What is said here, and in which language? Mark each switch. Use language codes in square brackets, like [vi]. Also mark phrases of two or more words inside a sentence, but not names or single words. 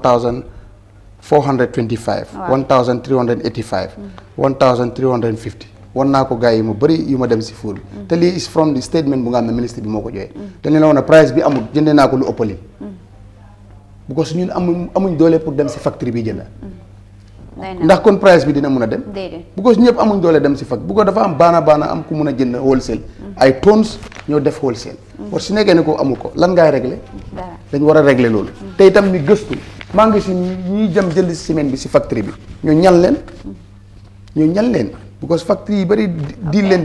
[wo] 1425 1385 1350 wan naa ko gars yi mu bëri yu ma dem si fuur bi te lii [en] is from the statement [wo] bu nga xam ne ministre bi moo ko joxee dañ leen woon ne price bi amul jëndee naa ko lu ëppali because ñun amuñ doole pour dem si factory bi jënda ndax kon price bi dina mun a dem because ñëpp amuñ doole dem si factory bu ko dafa am baana am ku mun a jënd wholesale ay tons ñoo def wholesale war si nekkee ne ko amul ko lan ngay régler dañ war a régler loolu te itam ni gëstu maa ngi si ñuy jëm jënd si semaine bi si factory bi ñoo ñal leen because factory yi bëri di leen de